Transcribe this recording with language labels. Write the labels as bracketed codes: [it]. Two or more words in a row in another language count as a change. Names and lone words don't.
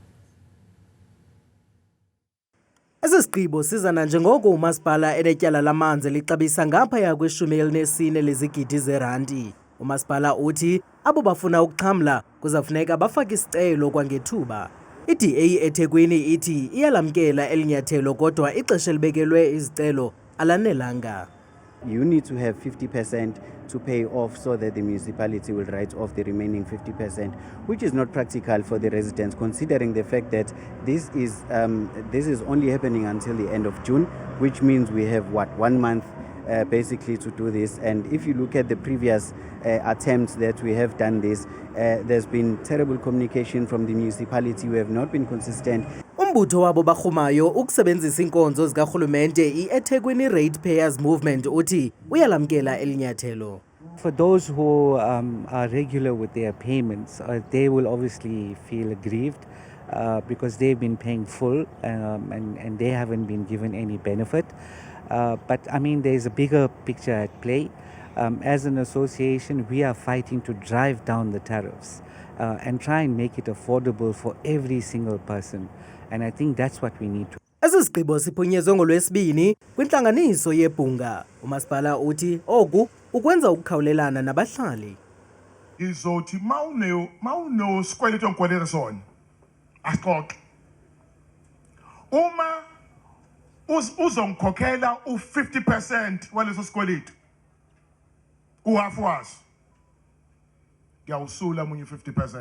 [xh] Esi sigqibo sizana njengoko umasipala enetyala lamanzi lixabisa ngaphaya kwe-14 lezigidi zeerandi. Umasipala uthi abo bafuna ukuxhamla kuzafuneka bafake isicelo kwangethuba. I-DA eThekwini ithi iyalamkela elinyathelo kodwa ixesha elibekelwe izicelo alanelanga. [en] You need to have 50% to pay off so that the municipality will write off the remaining 50%, which is not practical for the residents, considering the fact that this is only happening until the end of June, which means we have 1 month basically to do this. And if you look at the previous attempts that we have done this, there's been terrible communication from the municipality. We have not been consistent. [xh] Umbutho wabo barhumayo ukusebenzisa inkonzo zikarhulumente i-eThekwini Ratepayers Movement uthi uyalamkela elinyathelo. [en] For those who are regular with their payments, they will obviously feel aggrieved because they've been paying full and they haven't been given any benefit. But I mean, there's a bigger picture at play. As an association, we are fighting to drive down the tariffs and try and make it affordable for every single person. And I think that's what we need to. [xh] Esi sigqibo siphunyezwe ngolwesibini kwintlanganiso yeBhunga. Umasipala uthi oku ukwenza ukukhawulelana nabahlali. [zu] Izothi mawuno sikweleto onkwelele sona asixoxe. Uma uzongikhokhela u50% waleso sikweleto uhafu waso ngiyawusula munye 50%.